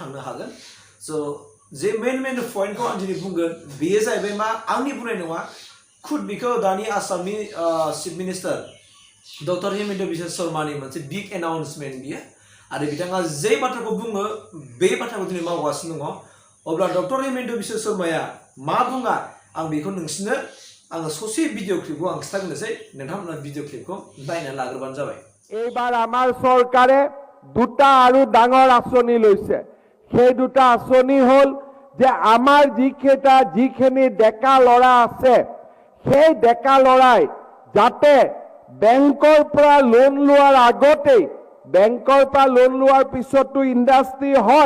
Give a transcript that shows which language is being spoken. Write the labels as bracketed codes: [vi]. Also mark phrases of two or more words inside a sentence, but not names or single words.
[brx] थांनो हागोन स' जे [en] main pointखौ [brx] आं दिनै बुंगोन बेयो जाहैबाय मा आंनि बुंनाय नङा खुद बेखौ दानि आसामनि [en] chief minister [brx] डक्टर हिमन्त बिश्व शर्मानि मोनसे [en] big announcement [brx] बियो आरो बिथाङा जे बाथ्राखौ बुङो बे बाथ्राखौ दिनै मावगासिनो दङ अब्ला डक्टर हिमन्त बिश्व शर्माया मा बुङा आं बेखौ नोंसिनो आङो ससे [en] video clipखौ [brx] आं खिथाग्रोनोसै नोंथांमोना [en] video clipखौ [brx] नायनानै लाग्रोबानो जाबाय [as] এইবাৰ আমাৰ চৰকাৰে দুটা আৰু ডাঙৰ আঁচনি লৈছে সেই দুটা আঁচনি হ'ল যে আমাৰ যিখিনি ডেকা ল'ৰা আছে সেই ডেকা ল'ৰাই যাতে বেংকৰ পৰা লোন লোৱাৰ আগতেই বেংকৰ পৰা লোন লোৱাৰ পিছতো ইণ্ডাষ্ট্ৰি হয়